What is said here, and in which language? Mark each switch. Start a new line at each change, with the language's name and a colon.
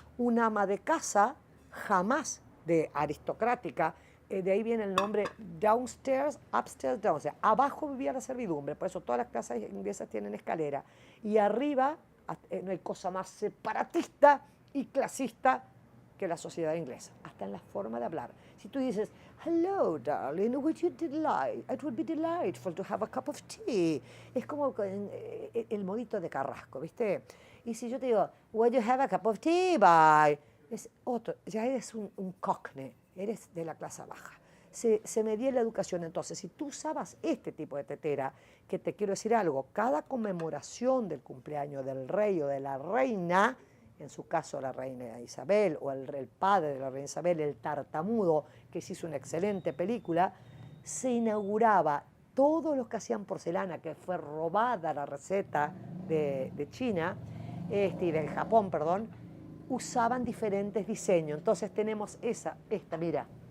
Spanish: Un ama de casa, jamás de aristocrática, de ahí viene el nombre
English: downstairs, upstairs, down.
Spanish: O sea, abajo vivía la servidumbre, por eso todas las casas inglesas tienen escalera. Y arriba no hay cosa más separatista y clasista que la sociedad inglesa, hasta en la forma de hablar. Si tú dices,
English: hello, darling, it would be delightful to have a cup of tea.
Spanish: Es como el modito de Carrasco, ¿viste? Y si yo te digo,
English: would you have a cup of tea, bye?
Spanish: Es otro, ya eres un cockney, eres de la clase baja. Se medía la educación. Entonces, si tú usabas este tipo de tetera, que te quiero decir algo, cada conmemoración del cumpleaños del rey o de la reina, en su caso la reina Isabel o el padre de la reina Isabel, el tartamudo, que se hizo una excelente película, se inauguraba todos los que hacían porcelana, que fue robada la receta de China, y del Japón, perdón, usaban diferentes diseños. Entonces tenemos esta, mira,